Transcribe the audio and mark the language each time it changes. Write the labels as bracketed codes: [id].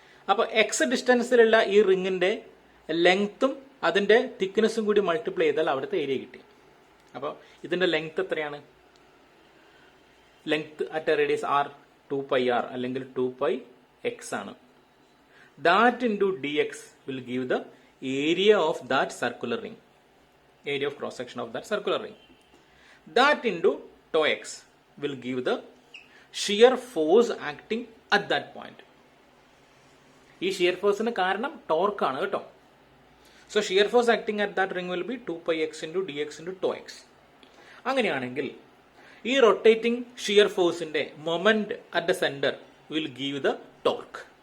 [ml] അപ്പൊ എക്സ് ഡിസ്റ്റൻസിലുള്ള ഈ റിങ്ങിന്റെ ലെങ്ത്തും അതിന്റെ തിക്നെസ്സും കൂടി മൾട്ടിപ്ലൈ ചെയ്താൽ അവിടുത്തെ ഏരിയ കിട്ടി. അപ്പോൾ ഇതിന്റെ ലെങ്ത് എത്രയാണ്? [en] length at a radius R 2πr [ml] അല്ലെങ്കിൽ 2πx ആണ്. [en] That into dx will give the area of that circular ring, area of cross section of that circular ring. That into tau x will give the shear force acting at that point. [ml] ഈ shear ഫോഴ്സിന് കാരണം torque ആണ് കേട്ടോ. [en] So shear force acting at that ring will be 2πx into dx into tau x. [ml] അങ്ങനെയാണെങ്കിൽ ഈ rotating shear ഫോഴ്സിന്റെ [en] Moment at the centre will give the torque.